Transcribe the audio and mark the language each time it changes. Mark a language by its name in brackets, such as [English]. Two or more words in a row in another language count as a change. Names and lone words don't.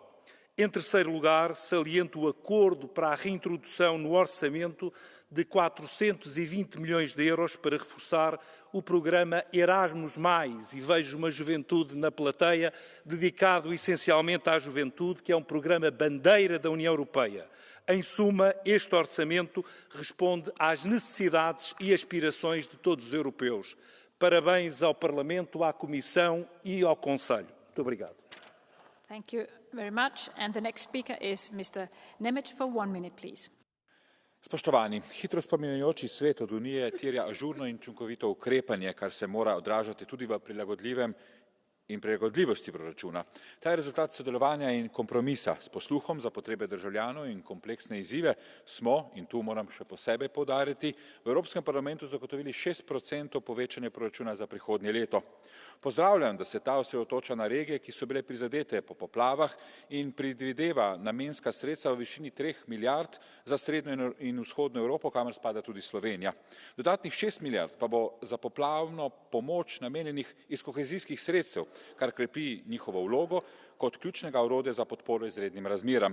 [Portuguese] Em terceiro lugar, saliento o acordo para a reintrodução no orçamento de 420 milhões de euros para reforçar o programa Erasmus+, e vejo uma juventude na plateia dedicado essencialmente à juventude, que é um programa bandeira da União Europeia. Em suma, este orçamento responde às necessidades e aspirações de todos os europeus. Parabéns ao Parlamento, à Comissão e ao Conselho. Muito obrigado. [English] Thank you very much. And the next speaker is Mr. Nemec for 1 minute, please. [Slovenian] Spoštovani, hitro spreminjajoči svet od Unije terja ažurno in učinkovito ukrepanje, kar se mora odražati tudi v prilagodljivem in prilagodljivosti proračuna. Ta je rezultat sodelovanja in kompromisa. S posluhom za potrebe državljanov in kompleksne izzive smo, in tu moram še posebej poudariti, v Evropskem parlamentu zagotovili 6% povečanje proračuna za prihodnje leto. Pozdravljam, da se ta osredotoča na regije, ki so bile prizadete po poplavah in predvideva namenska sredstva v višini 3 milijard za srednjo in vzhodno Evropo, kamor spada tudi Slovenija. Dodatnih 6 milijard pa bo za poplavno pomoč namenjenih iz kohezijskih sredstev, kar krepi njihovo vlogo kot ključnega orodja za podporo izrednim razmeram.